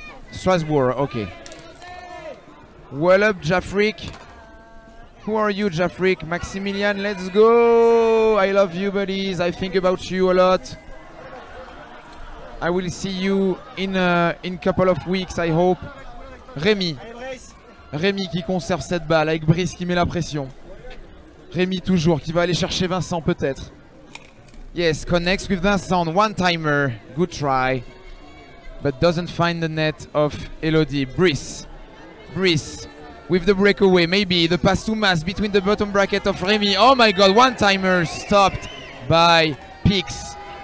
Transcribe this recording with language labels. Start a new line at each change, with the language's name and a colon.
English: Strasbourg, okay. Well up, Jafrik. Who are you, Jafrik? Maximilian, let's go! I love you, buddies. I think about you a lot. I will see you in couple of weeks, I hope.
French: Rémi. Rémi qui conserve cette balle avec Brice qui met la pression. Rémi toujours qui va aller chercher Vincent peut-être.
English: Yes, connects with Vincent, one timer, good try. But doesn't find the net of Elodie. Brice with the breakaway, maybe the pass to Mas between the bottom bracket of Rémi. Oh my god, one timer stopped by Pix.